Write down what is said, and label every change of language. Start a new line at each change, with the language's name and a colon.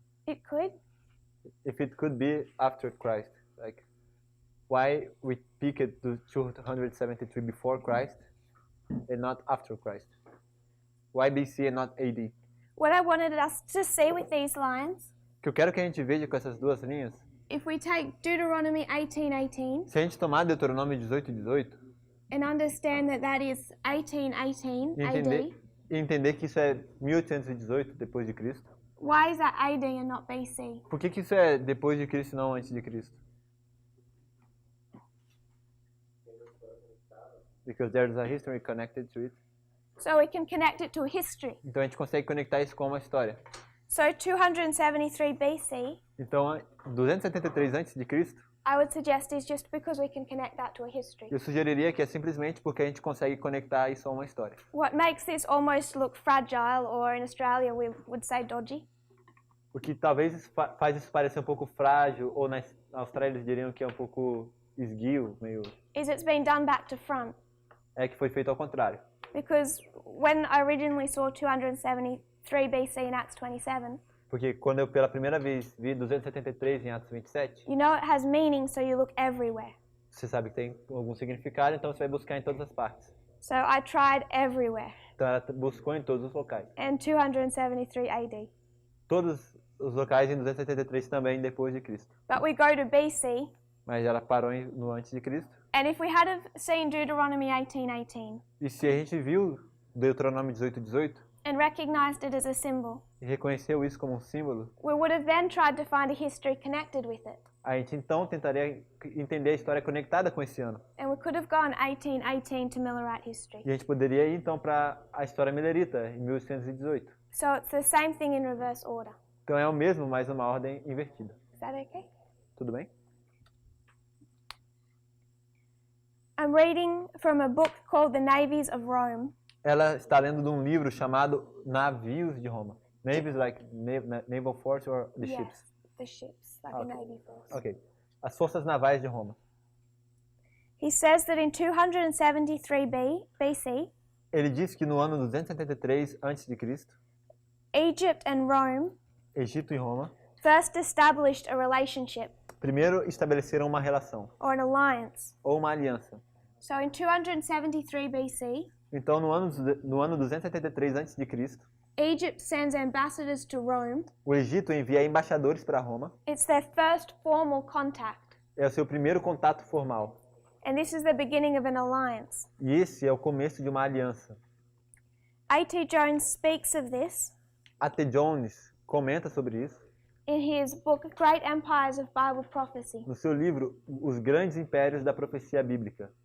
English: It could. If it could be after Christ, like why we pick it to 273 before Christ and not after Christ? Why BC and not AD? What I wanted us to see with these lines,
Portuguese: O que eu quero que a gente veja com essas duas linhas,
English: if we take Deuteronomy 18:18
Portuguese: se a gente tomar Deuteronômio 18:18
English: and understand that that is 1818 AD,
Portuguese: e entender que isso é 1818 depois de Cristo,
English: why is that AD and not BC?
Portuguese: por que isso é depois de Cristo e não antes de Cristo?
English: because there's a history connected to it. So we can connect it to a history.
Portuguese: Então a gente consegue conectar isso com uma história.
English: So 273 BC,
Portuguese: Então, 273 a.C.,
English: I would suggest is just because we can connect that to a history.
Portuguese: eu sugeriria que é simplesmente porque a gente consegue conectar isso a uma história.
English: What makes this almost look fragile, or in Australia we would say dodgy,
Portuguese: O que talvez faz isso parecer um pouco frágil, ou na Austrália eles diriam que é um pouco esguio, meio...
English: is it's been done back to front.
Portuguese: É que foi feito ao contrário.
English: Because when I originally saw 273 BC in Acts 27,
Portuguese: Porque quando eu pela primeira vez vi 273 em Atos 27,
English: you know it has meaning, so you look everywhere.
Portuguese: você sabe que tem algum significado, então você vai buscar em todas as partes.
English: So I tried everywhere.
Portuguese: Então ela buscou em todos os locais.
English: And 273 AD.
Portuguese: Todos os locais em 273 também depois de Cristo.
English: But we go to BC,
Portuguese: Mas ela parou no antes de Cristo.
English: and if we had have seen Deuteronomy 18:18
Portuguese: E se a gente viu Deuteronômio 18:18
English: and recognized it as a symbol,
Portuguese: e reconheceu isso como um símbolo,
English: we would have then tried to find a history connected with it.
Portuguese: a gente então tentaria entender a história conectada com esse ano.
English: And we could have gone 1818 to Millerite history.
Portuguese: E a gente poderia ir então para a história milerita, em 1818.
English: So it's the same thing in reverse order.
Portuguese: Então é o mesmo, mas uma ordem invertida.
English: Is that okay?
Portuguese: Tudo bem?
English: I'm reading from a book called The Navies of Rome.
Portuguese: Ela está lendo de um livro chamado Navios de Roma.
English: Navies like naval force or the ships? Yes, the ships, like Okay. the Navy force. Ok.
Portuguese: As forças navais de Roma.
English: He says that in 273 BC,
Portuguese: Ele diz que no ano 273 a.C.,
English: Egypt and Rome
Portuguese: Egito e Roma
English: first established a relationship
Portuguese: primeiro estabeleceram uma relação
English: or an alliance.
Portuguese: ou uma aliança.
English: So in 273 BC,
Portuguese: Então no ano 273 a.C.,
English: Egypt sends ambassadors to Rome.
Portuguese: o Egito envia embaixadores para Roma.
English: It's their first formal contact.
Portuguese: É o seu primeiro contato formal.
English: And this is the beginning of an alliance.
Portuguese: E esse é o começo de uma aliança.
English: A.T. Jones speaks of this
Portuguese: A.T. Jones comenta sobre isso
English: in his book Great Empires of Bible Prophecy.
Portuguese: no seu livro Os Grandes Impérios da Profecia Bíblica.